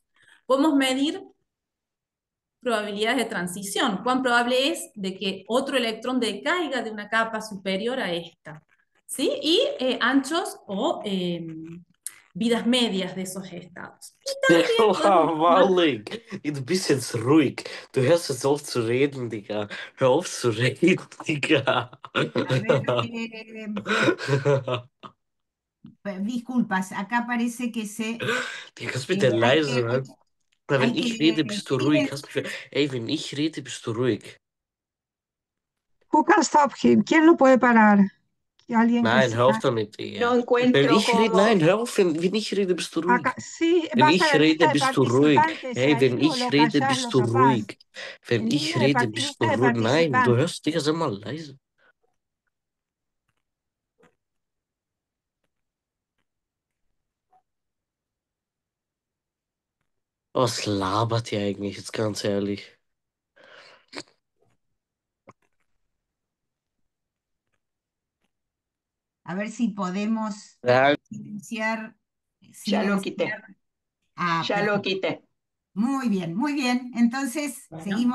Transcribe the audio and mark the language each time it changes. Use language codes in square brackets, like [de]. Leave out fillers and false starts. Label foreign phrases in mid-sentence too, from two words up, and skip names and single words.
[es] Podemos medir probabilidades de transición, cuán probable es de que otro electrón decaiga de una capa superior a esta. ¿Sí? Y anchos o vidas medias de esos estados. Y también podemos [de] Malik, du bist jetzt ruhig. Du hörst jetzt auf zu reden, Digga. Hör auf zu reden, Digga. [es] A ver, disculpas, acá parece que [de] Digga, kannst bitte [es] hay [de] leise [es] que, [de] sein? Weil wenn [es] hay [de] ich rede, bist du ruhig. [es] que [de] Ey, wenn ich rede, bist du ruhig. [en] Who can stop him? [es] ¿Quién lo puede parar? Que alguien que [de] Nein, hör auf [es] sea. [de] damit, [es] No [de] Digga. Wenn [es] encuentro [de] ich rede, nein, [es] cómo. [de] hör auf, wenn ich rede, bist du ruhig. [es] Acá, sí, [de] Wenn [es] vas a [de] ich [es] la [de] rede, [es] lista de [de] bist du ruhig. [es] participantes, [de] Hey, [es] ahí [de] wenn [es] lo [de] ich rede, [es] callás, [de] bist [es] lo [de] du [es] tapás. [de] ruhig. Wenn [es] En [de] ich [es] línea de [de] rede, bist du [es] lista de [de] ruhig. Nein, du [es] participantes. [de] hörst, Digga, sei mal leise. Was labert ihr eigentlich jetzt ganz ehrlich? [es] a ver si podemos [de] Ja, [es] silenciar, Ya lo quité, silenciar. Ah, ya lo perfecto. quité. Muy bien, muy bien. Entonces, Bueno,